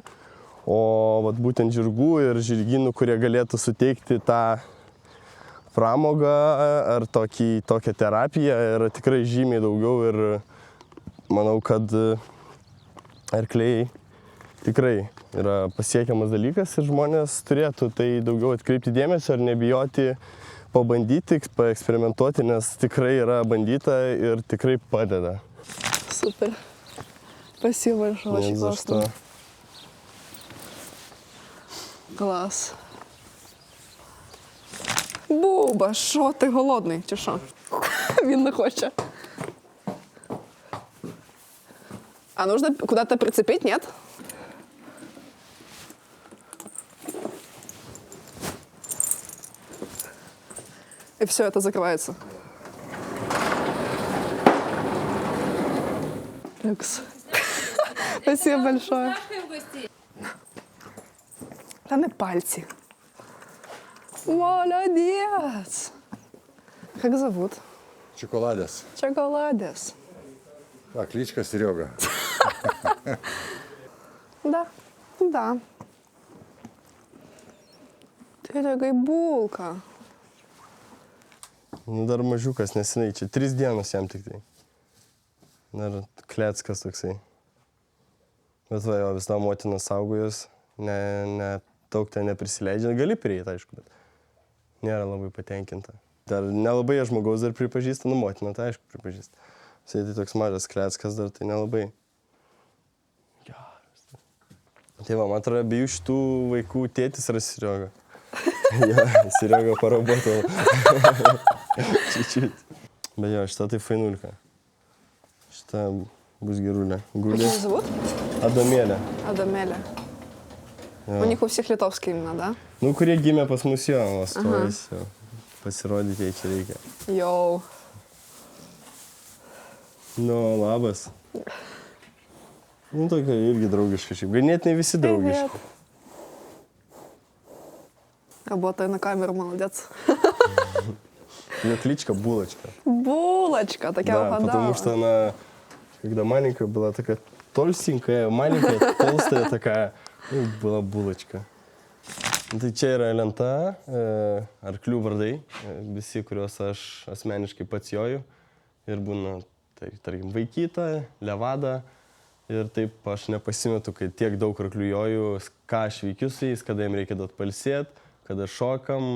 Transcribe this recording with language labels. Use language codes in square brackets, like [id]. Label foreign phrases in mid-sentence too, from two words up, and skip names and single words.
[lt] O būtent žirgų ir žirginų, kurie galėtų suteikti tą pramogą ar tokią terapiją, yra tikrai žymiai daugiau ir manau, kad arkliai tikrai yra pasiekiamas dalykas ir žmonės turėtų tai daugiau atkreipti dėmesio ir nebijoti pabandyti, paeksperimentuoti, nes tikrai yra bandyta ir tikrai padeda. [ru] Супер. Спасибо большое, очень классно. Клас. [uk] Буба, що ти голодний, чи що? Він не хоче. [ru] А нужно куда-то прицепить, нет? И все, это закрывается. Люкс. Спасибо большое. [uk] Та не пальці. [ru] Молодец! Как зовут? Чоколадес. Чоколадес. А, кличка Серега. Да, да. Ты такая булка. [lt] Nu, dar mažiukas neseniai, čia 3 dienos jam tik tai. Dar kleckas toksai. Bet va, jo, vis tą motiną saugojus, daug ten neprisileidžia. Gali prieiti, aišku, bet nėra labai patenkinta. Dar nelabai žmogaus dar pripažįsta, nu motina, tai aišku pripažįsta. Jisai tai toks mažas kleckas dar, tai nelabai. Geras. Tai va, man atrodo, abiejų šitų vaikų tėtis yra Serioga. Jo, Serioga paraboto. Čičiut. Bet jo, šita tai fainulka. Šita bus gerulė. [ru] Как ее зовут? Адамėlė. Адамеля. [lt] Jo. [ru] У них у всех литовские имена, да? [lt] Nu, kurie gimė pas mus jo, stojasi. Pasirodyti jai čia reikia. Йоу. Nu, labas. Nu, tokia irgi draugiška šiaip. Ganėtinai visi draugiški. [ru] Привет. Работаю на камеру, молодец. Ну, кличка Булочка. Булочка, так я Да, угадала. потому что она, когда маленькая, была такая толстенькая, маленькая, толстая такая. Nu, была Булочка. [lt] Tai čia yra lenta, arklių vardai, visi, kuriuos aš asmeniškai pats joju. Ir būna, tai, tarkim, Vaikyta, Levada. Ir taip aš nepasimetu, kai tiek daug arklių joju, ką aš veikiu su jais, kada jiems reikia duoti palsėt, kada šokam.